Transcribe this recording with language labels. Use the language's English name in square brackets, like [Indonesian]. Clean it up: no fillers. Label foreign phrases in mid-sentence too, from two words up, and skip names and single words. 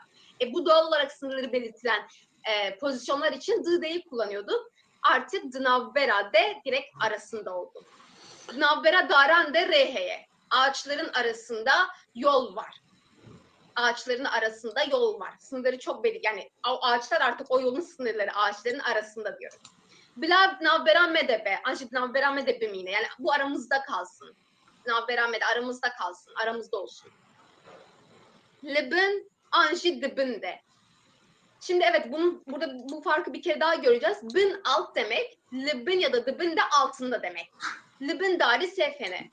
[Turkish] Bu doğal olarak sınırları belirtilen pozisyonlar için d'yi kullanıyorduk. Artık [Kurdish] dnavbera de [Turkish] direkt arasında oldu. [Kurdish] Dnavbera daran de reheye. [Turkish] Ağaçların arasında yol var. Ağaçların arasında yol var. Sınırları çok belli. Yani ağaçlar artık o yolun sınırları ağaçların arasında diyorum. [Kurdish] Bila navberamede be. Anjit navberamede be mine. [Turkish] Yani bu aramızda kalsın. Navberamede aramızda kalsın. Aramızda olsun. [Kurdish] Lebin anjit dibin de. [Turkish] Şimdi evet burada bu farkı bir kere daha göreceğiz. Bin alt demek. Lebin ya da [Kurdish] dibin de [Turkish] altında demek. [Kurdish] Lebin dari sefene.